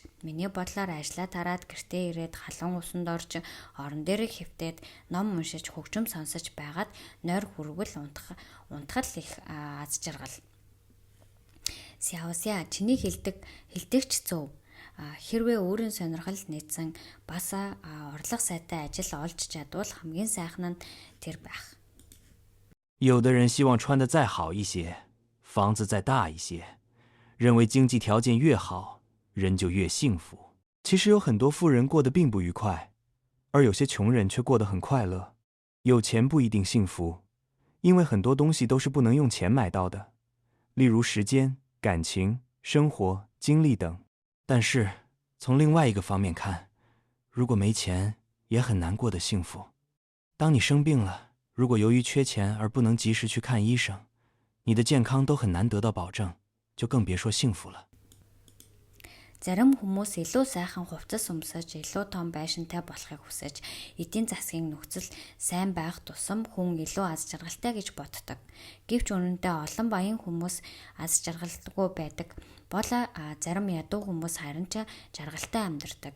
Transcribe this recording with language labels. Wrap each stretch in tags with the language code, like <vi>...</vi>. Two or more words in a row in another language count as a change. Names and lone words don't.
<mn>Миний бодлоор ажлаа тараад гэртээ ирээд халуун усанд орж орон дээр хэвтээд ном уншиж хөгжим сонсож байгаад нойр хүрвэл унтахад их аз жаргал. Сяо чиний хэлдэгч зөв. Хэрвээ өөрийн сонирхолд нийцсэн бас орлого сайтай ажил олж чадвал хамгийн сайхан нь тэр байх.</mn> <zh>有的人希望穿得再好一些，房子再大一些，认为经济条件越好，人就越幸福。其实有很多富人过得并不愉快，而有些穷人却过得很快乐。有钱不一定幸福，因为很多东西都是不能用钱买到的，例如时间、感情、生活、精力等。但是从另外一个方面看，如果没钱也很难过得幸福。当你生病了，如果由于缺钱而不能及时去看医生，你的健康都很难得到保证，就更别说幸福了。</zh> <mn>Зарим хүмүүс илүү сайхан хувцас өмсөж, илүү том байшинтай болохыг хүсэж, эдийн засгийн нөхцөл сайн байх тусам хүн илүү аз жаргалтай гэж боддог. Гэвч үнэндээ олон баян хүмүүс аз жаргалгүй байдаг. Бол зарим ядуу хүмүүс харин ч жаргалтай амьдардаг.</mn>